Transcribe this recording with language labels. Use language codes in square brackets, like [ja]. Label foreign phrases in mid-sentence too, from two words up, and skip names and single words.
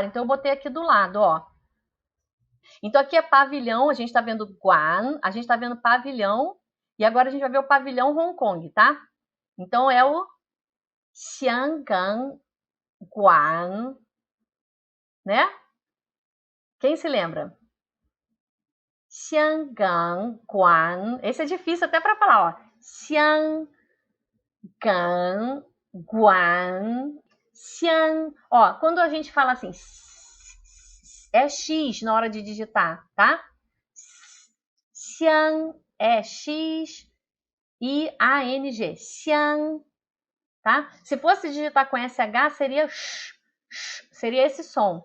[pt] Então eu botei aqui do lado, ó. Então aqui é pavilhão, a gente está vendo Guan, a gente está vendo pavilhão, e agora a gente vai ver o pavilhão Hong Kong, tá? Então é o [zh] Xiangang Guan, [pt] né? Quem se lembra? [zh] Xiangang Guan. [pt] Esse é difícil até para falar, ó. [zh] Xiangang Guan. [pt] Xiang. Ó, quando a gente fala assim, é X na hora de digitar, tá? Xiang é X I A N G. Xiang, tá? Se fosse digitar com SH, seria seria esse som.